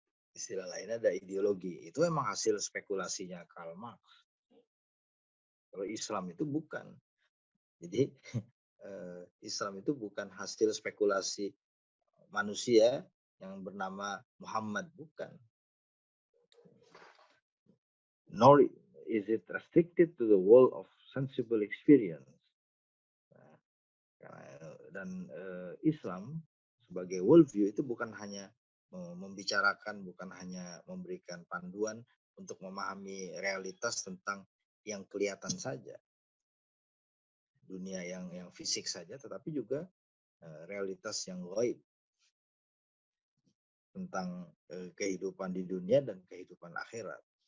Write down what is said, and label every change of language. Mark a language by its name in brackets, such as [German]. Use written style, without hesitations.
[Indonesian] Istilah lainnya ada ideologi. Itu memang hasil spekulasinya Karl Marx. Kalau Islam itu bukan. Jadi Islam itu bukan hasil spekulasi manusia yang bernama Muhammad, bukan. [English] Nor is it restricted to the world of sensible experience. [Indonesian] Dan Islam sebagai worldview itu bukan hanya membicarakan, bukan hanya memberikan panduan untuk memahami realitas tentang yang kelihatan saja, dunia yang fisik saja, tetapi juga realitas yang gaib tentang kehidupan di dunia dan kehidupan akhirat.